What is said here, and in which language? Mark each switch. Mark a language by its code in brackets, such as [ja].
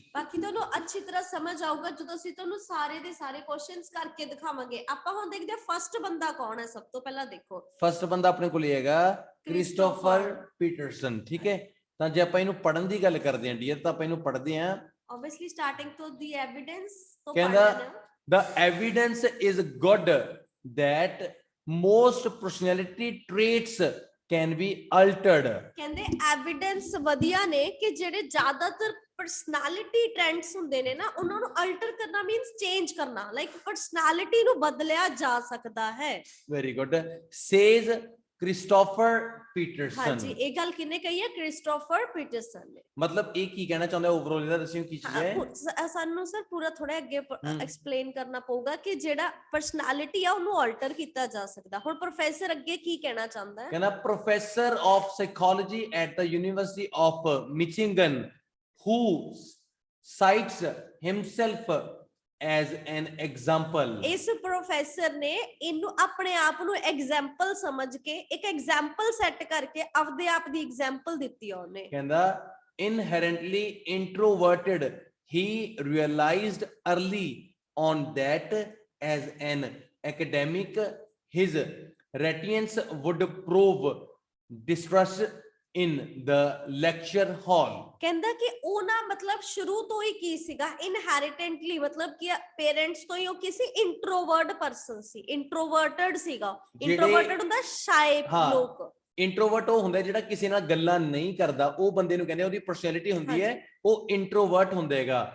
[pa] ਬਾਕੀ ਤੁਹਾਨੂੰ ਅੱਛੀ ਤਰ੍ਹਾਂ ਸਮਝ ਆਊਗਾ ਜਦੋਂ ਅਸੀਂ ਤੁਹਾਨੂੰ ਸਾਰੇ ਦੇ ਸਾਰੇ ਕੁਐਸਚਨਸ ਕਰਕੇ ਦਿਖਾਵਾਂਗੇ। ਆਪਾਂ ਹੁਣ ਦੇਖਦੇ ਹਾਂ ਫਰਸਟ ਬੰਦਾ ਕੌਣ ਹੈ। ਸਭ ਤੋਂ ਪਹਿਲਾਂ ਦੇਖੋ, ਫਰਸਟ ਬੰਦਾ ਆਪਣੇ ਕੋਲ ਹੈਗਾ ਕ੍ਰਿਸਟੋਫਰ ਪੀਟਰਸਨ। ਠੀਕ ਹੈ, ਤਾਂ ਜੇ ਆਪਾਂ ਇਹਨੂੰ ਪੜ੍ਹਨ ਦੀ ਗੱਲ ਕਰਦੇ ਹਾਂ ਡੀਅਰ, ਤਾਂ ਆਪਾਂ ਇਹਨੂੰ ਪੜ੍ਹਦੇ ਹਾਂ। ਆਬਵੀਅਸਲੀ ਸਟਾਰਟਿੰਗ ਤੋਂ ਦੀ ਐਵੀਡੈਂਸ ਤੋਂ ਕਹਿੰਦਾ ਪੜ੍ਹਨਾ। [en] the evidence is good that most personality traits can be altered। [pa] ਕਹਿੰਦੇ ਐਵੀਡੈਂਸ ਵਧੀਆ ਨੇ ਕਿ ਜਿਹੜੇ ਜ਼ਿਆਦਾਤਰ ਪਰਸਨੈਲਿਟੀ ਟ੍ਰੈਂਡਸ ਹੁੰਦੇ ਨੇ ਨਾ, ਉਹਨਾਂ ਨੂੰ ਅਲਟਰ ਕਰਨਾ ਮੀਨਸ ਚੇਂਜ ਕਰਨਾ, ਲਾਈਕ ਪਰਸਨੈਲਿਟੀ ਨੂੰ ਬਦਲਿਆ ਜਾ ਸਕਦਾ ਹੈ। [en] Very good, says Christopher Peterson. [pa] ਹਾਂਜੀ, ਇਹ ਗੱਲ ਕਿਹਨੇ ਕਹੀ ਹੈ? ਕ੍ਰਿਸਟੋਫਰ ਪੀਟਰਸਨ ਨੇ। ਮਤਲਬ ਇਹ ਕੀ ਕਹਿਣਾ ਚਾਹੁੰਦਾ ਓਵਰਆਲ, ਇਹਦਾ ਦੱਸਿਓ ਕੀ ਚੀਜ਼ ਹੈ। ਸਾਨੂੰ ਸਰ ਪੂਰਾ ਥੋੜਾ ਅੱਗੇ ਐਕਸਪਲੇਨ ਕਰਨਾ ਪਊਗਾ ਕਿ ਜਿਹੜਾ ਪਰਸਨੈਲਿਟੀ ਆ ਉਹਨੂੰ ਆਲਟਰ ਕੀਤਾ ਜਾ ਸਕਦਾ। ਹੁਣ ਪ੍ਰੋਫੈਸਰ ਅੱਗੇ ਕੀ ਕਹਿਣਾ ਚਾਹੁੰਦਾ ਹੈ? ਕਹਿੰਦਾ [en] Professor of psychology at the university of Michigan who cites himself as an example। [pa] ਇਸ ਪ੍ਰੋਫੈਸਰ ਨੇ ਇਹਨੂੰ ਆਪਣੇ ਆਪ ਨੂੰ ਐਗਜ਼ਾਮਪਲ ਸਮਝ ਕੇ ਇੱਕ ਐਗਜ਼ਾਮਪਲ ਸੈੱਟ ਕਰਕੇ ਆਪਦੇ ਆਪ ਦੀ ਐਗਜ਼ਾਮਪਲ ਦਿੱਤੀ ਆ ਉਹਨੇ। ਕਹਿੰਦਾ [en] inherently introverted, he realized early on that as an academic his reticence would prove distrust in the lecture hall। [pa] ਕਹਿੰਦਾ ਕਿ ਉਹ ਨਾ ਮਤਲਬ ਸ਼ੁਰੂ ਤੋਂ ਹੀ ਕੀ ਸੀਗਾ, ਇਨਹੈਰੀਟੈਂਟਲੀ ਮਤਲਬ ਕਿ ਪੇਰੈਂਟਸ ਤੋਂ ਹੀ ਉਹ ਕਿਸੇ ਇੰਟਰੋਵਰਟ ਪਰਸਨ ਸੀ, ਇੰਟਰੋਵਰਟਡ ਸੀਗਾ। ਇੰਟਰੋਵਰਟਡ ਹੁੰਦਾ ਸ਼ਾਇ ਲੋਕ। ਇੰਟਰੋਵਰਟ ਉਹ ਹੁੰਦਾ ਜਿਹੜਾ ਕਿਸੇ ਨਾਲ ਗੱਲਾਂ ਨਹੀਂ ਕਰਦਾ, ਉਹ ਬੰਦੇ ਨੂੰ ਕਹਿੰਦੇ ਉਹਦੀ ਪਰਸਨੈਲਿਟੀ ਹੁੰਦੀ ਹੈ, ਉਹ ਇੰਟਰੋਵਰਟ ਹੁੰਦਾ ਹੈਗਾ।